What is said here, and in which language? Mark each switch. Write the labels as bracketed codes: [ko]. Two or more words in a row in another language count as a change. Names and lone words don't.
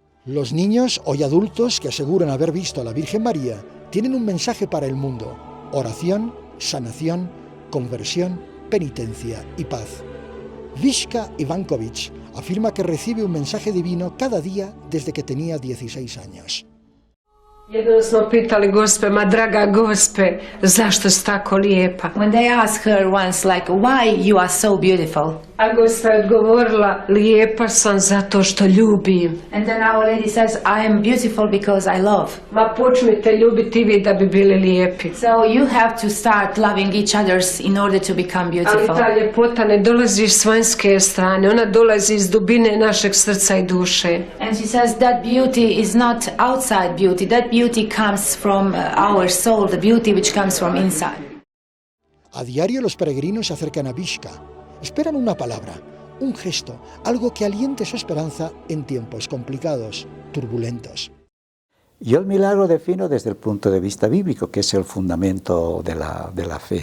[es] Los niños, hoy adultos, que aseguran haber visto a la Virgen María, tienen un mensaje para el mundo: oración, sanación, conversión, penitencia y paz. Vishka Ivankovic afirma que recibe un mensaje divino cada día desde que tenía 16 años. [hr] Jednom smo pitali Gospe, ma draga Gospe, zašto si tako lijepa? [en] When they asked her once, like, why you are so beautiful? [hr] A Gospa je odgovorila, lijepa sam zato što ljubim. [en] And then Our Lady says, I am beautiful because I love. [hr] Ma počnite ljubiti vi da bi bili lijepi. [en] So you have to start loving each others in order to become beautiful. [hr] Ali ta ljepota ne dolazi s vanjske strane, ona dolazi iz dubine našeg srca i duše. [en] And she says that beauty is not outside beauty, that beauty comes from our soul, the beauty which comes from inside. [es] A diario los peregrinos se acercan a Vishka. Esperan una palabra, un gesto, algo que aliente su esperanza en tiempos complicados, turbulentos. Yo el milagro defino desde el punto de vista bíblico, que es el fundamento de la fe.